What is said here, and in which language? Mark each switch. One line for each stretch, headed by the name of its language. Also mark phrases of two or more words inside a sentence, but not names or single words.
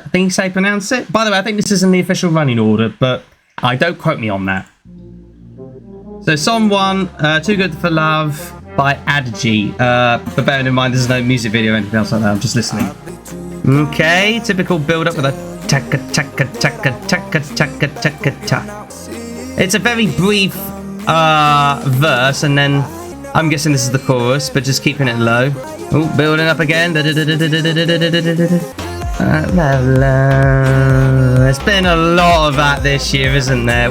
English: I think is how you pronounce it. By the way, I think this is in the official running order, but don't quote me on that. So song 1, Too Good for Love by Adji. But bearing in mind there's no music video or anything else like that, I'm just listening. Okay, typical build-up with a taka taka taka taka taka taka ta. It's a very brief verse, and then I'm guessing this is the chorus, but just keeping it low. Oh, building up again. There's been a lot of that this year, isn't there?